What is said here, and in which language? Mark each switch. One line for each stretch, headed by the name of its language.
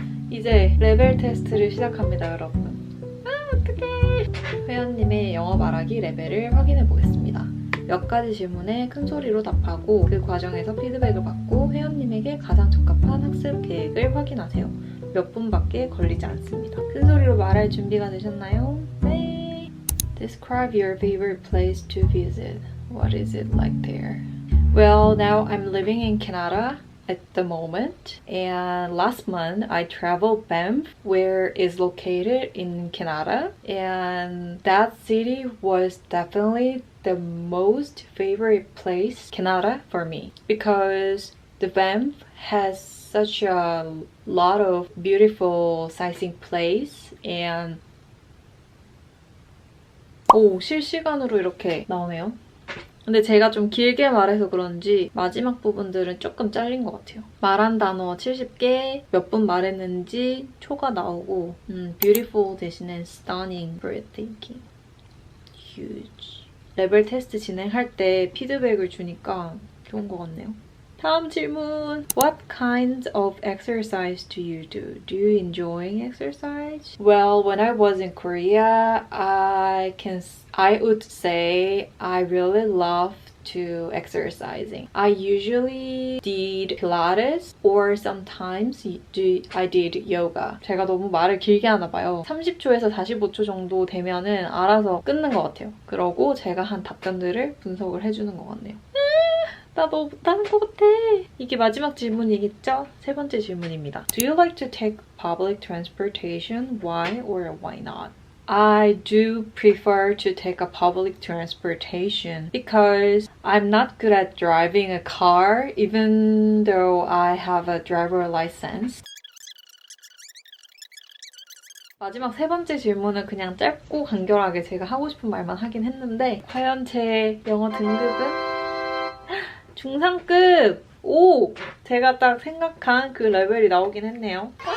Korean: 이제 레벨 테스트를 시작합니다, 여러분. 어떡해. 회원님의 영어 말하기 레벨을 확인해 보겠습니다. 몇 가지 질문에 큰 소리로 답하고 그 과정에서 피드백을 받고 회원님에게 가장 적합한 학습 계획을 확인하세요. 몇 분밖에 걸리지 않습니다. 큰 소리로 말할 준비가 되셨나요? 네.
English: Describe your favorite place to visit. What is it like there? Well, now I'm living in Canada at the moment, and last month I traveled Banff, where is located in Canada, and that city was definitely the most favorite place Canada for me because the Banff has such a lot of beautiful sightseeing place and
Korean: 오, 실시간으로 이렇게 나오네요. 근데 제가 좀 길게 말해서 그런지 마지막 부분들은 조금 잘린 것 같아요. 말한 단어 70개, 몇 분 말했는지 초가 나오고 beautiful 대신에 stunning, breathtaking, huge. 레벨 테스트 진행할 때 피드백을 주니까 좋은 것 같네요. 다음 질문.
English: What kinds of exercise do you do? Do you enjoy exercise? Well, when I was in Korea, I would say I really love to exercising. I usually did Pilates or sometimes I did yoga.
Korean: 제가 너무 말을 길게 하나 봐요. 30초에서 45초 정도 되면은 알아서 끊는 것 같아요. 그러고 제가 한 답변들을 분석을 해주는 것 같네요. 나 너무 못하는 것 같아. 이게 마지막 질문이겠죠? 세 번째 질문입니다.
English: Do you like to take public transportation? Why or why not? I do prefer to take a public transportation because I'm not good at driving a car even though I have a driver license.
Korean: 마지막 세 번째 질문은 그냥 짧고 간결하게 제가 하고 싶은 말만 하긴 했는데 과연 제 영어 등급은? 중상급! 오! 제가 딱 생각한 그 레벨이 나오긴 했네요.